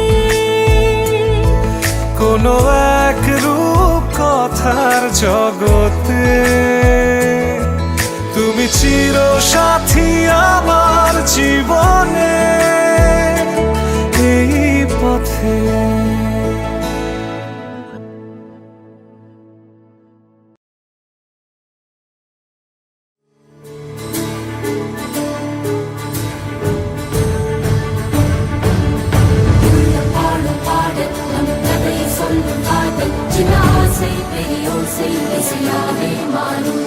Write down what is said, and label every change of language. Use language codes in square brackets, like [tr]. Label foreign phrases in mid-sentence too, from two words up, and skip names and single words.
[bn] কোনো এক রূপ কথার জগতে তুমি চির সাথী আমার জীবনে এই পথে। [ta] பாடும் பாடல் நம் கதையை சொல்லும் காதல் சின்ன ஆசை பெரிய ஓசை இசையாவே மாறும்